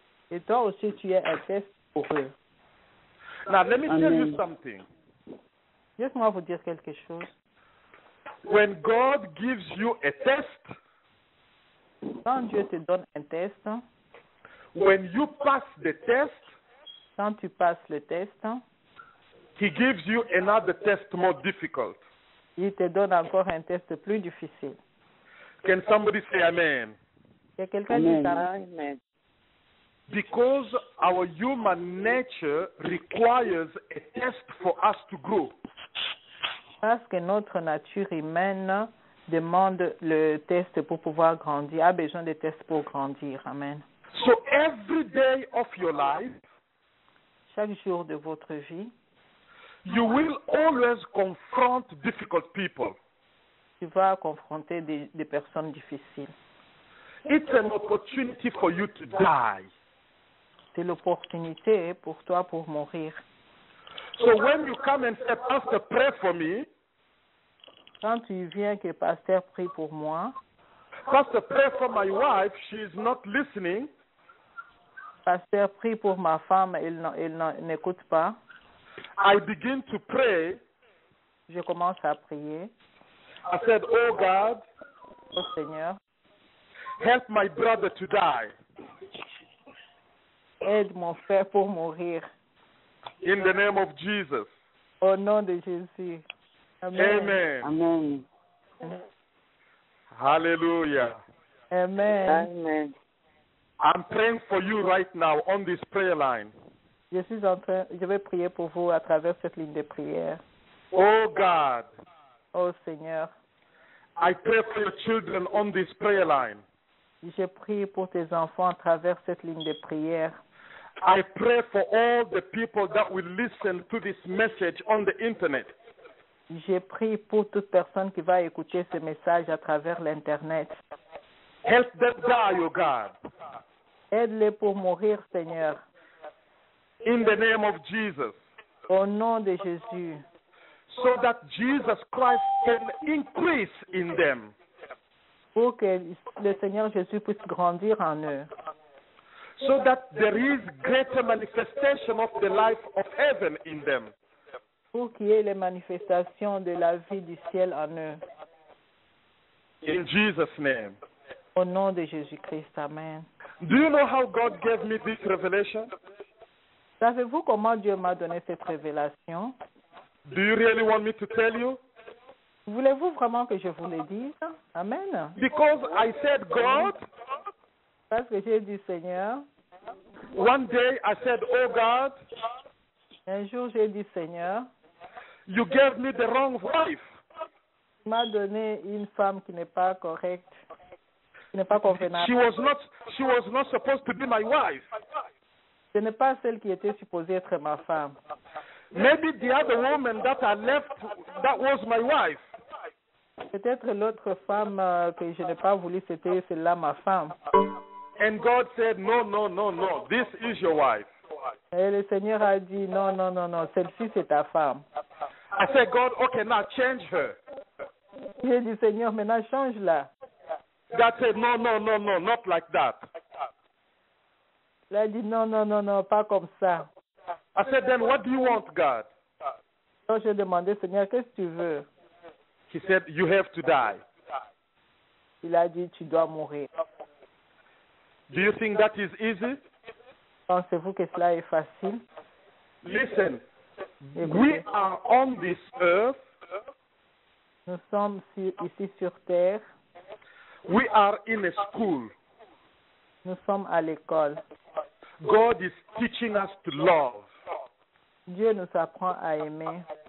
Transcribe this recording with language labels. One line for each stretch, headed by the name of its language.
French: et toi aussi tu es un test pour eux.
English: Now, let me tell you Amen. something.
French: Laisse-moi vous dire quelque chose.
English: When God gives you a test,
French: Quand Dieu te donne un test,
English: when you pass the test,
French: quand tu passes le test,
English: He gives you another test more difficult.
French: il te donne encore un test plus difficile.
English: Can somebody say amen?
French: Que quelqu'un Amen. dise Amen. Amen.
English: Because our human nature requires a test for us to grow.
French: Parce que notre nature humaine demande le test pour pouvoir grandir, a besoin de tests pour grandir. Amen.
English: So every day of your life,
French: Chaque jour de votre vie,
English: you will always confront difficult people.
French: tu vas confronter des personnes difficiles.
English: It's an opportunity for you to die.
French: C'est l'opportunité pour toi pour mourir.
English: So when you come and say, Pastor, pray for me,
French: Quand tu viens que pasteur prie pour moi,
English: Pastor, pray for my wife, she is not listening,
French: pasteur prie pour ma femme, elle n'écoute pas,
English: I begin to pray.
French: je commence à prier.
English: I said, oh God,
French: Oh Seigneur,
English: help my brother to die.
French: aide mon frère pour mourir.
English: In the name of Jesus.
French: Au nom de Jésus. Amen. Amen. Amen. Hallelujah. Amen. Amen.
English: I'm praying for you right now on this prayer line.
French: Je vais prier pour vous à travers cette ligne de prière.
English: Oh God,
French: Oh Seigneur,
English: I pray for your children on this prayer line.
French: Je prie pour tes enfants à travers cette ligne de prière.
English: I pray for all the people that will listen to this message on the internet.
French: Je prie pour toute personne qui va écouter ce message à travers l'Internet.
English: Help them die, O God.
French: Aide-les pour mourir, Seigneur.
English: In the name of Jesus.
French: Au nom de Jésus.
English: So that Jesus Christ can increase in them.
French: Pour que le Seigneur Jésus puisse grandir en eux.
English: So that there is greater manifestation of the life of heaven in them.
French: Pour qu'il y ait les manifestations de la vie du ciel en eux.
English: In Jesus' name.
French: Au nom de Jésus-Christ, amen.
English: Do you know how God gave me this revelation?
French: Savez-vous comment Dieu m'a donné cette révélation?
English: Do you really want me to tell you?
French: Voulez-vous vraiment que je vous le dise? Amen.
English: Because I said, God,
French: Parce que j'ai dit, Seigneur,
English: one day I said, oh God,
French: un jour j'ai dit, Seigneur,
English: you gave me the wrong wife.
French: tu m'as donné une femme qui n'est pas correcte, qui n'est pas convenable.
English: She was not supposed to be my wife.
French: Ce n'est pas celle qui était supposée être ma femme.
English: Maybe the other woman that I left, that was my wife.
French: Peut-être l'autre femme que je n'ai pas voulu, c'était celle-là ma femme.
English: And God said, no, no, no, no, this is your wife.
French: Et le Seigneur a dit, non, non, non, non, celle-ci c'est ta femme.
English: I said, God, okay, now change her.
French: J'ai dit, Seigneur, maintenant change-la.
English: God said, no, no, no, no, not like that.
French: Il a dit, non, non, non, non, pas comme ça.
English: I said, then what do you want, God?
French: Donc j'ai demandé, Seigneur, qu'est-ce que tu veux?
English: He said, you have to die.
French: Il a dit, tu dois mourir.
English: Do you think that is easy?
French: Pensez-vous que cela est facile?
English: Listen, we
French: Écoutez,
English: are on this earth.
French: nous sommes ici sur terre.
English: We are in a school.
French: Nous sommes à l'école.
English: God is teaching us to love.
French: Dieu nous apprend à aimer.